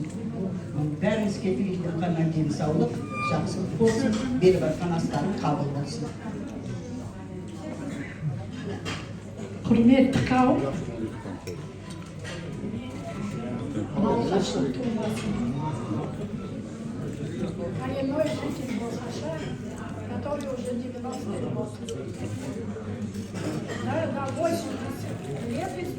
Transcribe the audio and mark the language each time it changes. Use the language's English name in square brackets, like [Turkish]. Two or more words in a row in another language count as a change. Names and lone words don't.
[Kazakh] Бәрімізге тілейтін қана денсаулық, жақсылық болсын, беріп атқан астарын қабыл болсын. Құрметті қауым, алғашқы тумасын. [Russian] Коренной житель Балхаша, который уже 90 лет. Да, 80 лет,